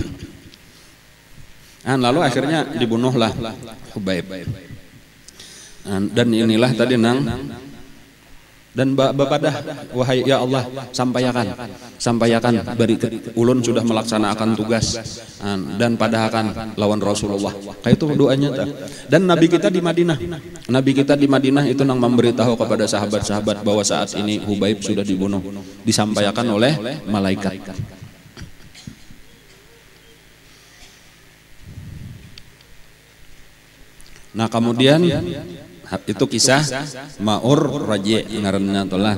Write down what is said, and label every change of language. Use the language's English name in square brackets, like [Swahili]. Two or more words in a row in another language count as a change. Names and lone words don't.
[Indonesian] Dan lalu akhirnya dibunuhlah Hubaib. [Banjar] Dan inilah tadi nang dan bapadah, wahai ya Allah, sampaikan beri ulun sudah melaksanakan tugas dan padahakan lawan Rasulullah. Kayak itu doanya ta. [Indonesian] Dan Nabi kita di Madinah itu nang memberitahu kepada sahabat-sahabat bahwa saat ini Hubaib sudah dibunuh, disampaikan oleh malaikat. [Banjar] Nah kemudian itu kisah Ma'ur Raji ngaranna tolah.